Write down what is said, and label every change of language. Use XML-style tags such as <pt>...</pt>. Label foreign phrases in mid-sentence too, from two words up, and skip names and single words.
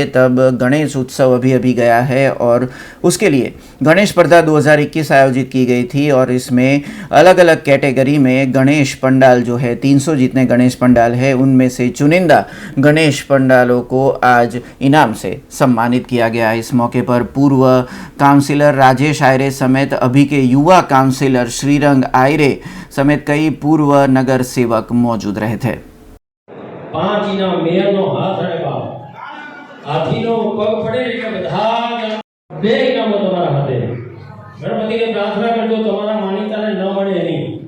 <hi>तब गणेश उत्सव अभी गया है और उसके लिए गणेश स्पर्धा 2021 आयोजित की गई थी. और इसमें अलग अलग कैटेगरी में गणेश पंडाल जो है 300 जितने गणेश पंडाल है उनमें से चुनिंदा गणेश पंडालों को आज इनाम से सम्मानित किया गया. इस मौके पर पूर्व काउंसिलर राजेश आयरे समेत अभी के युवा काउंसिलर श्रीरंग आयरे समेत कई पूर्व नगर सेवक मौजूद रहे थे.</hi> <gu>5 इनाम मेयरનો હાથ અને બાપ હાથીનો પગ પડે એટલે બધા 2 ઇનામો તમારા હાથે. ગણપતિને પ્રાર્થના કરજો તમારા માનીતાને ન મળે એની.</gu>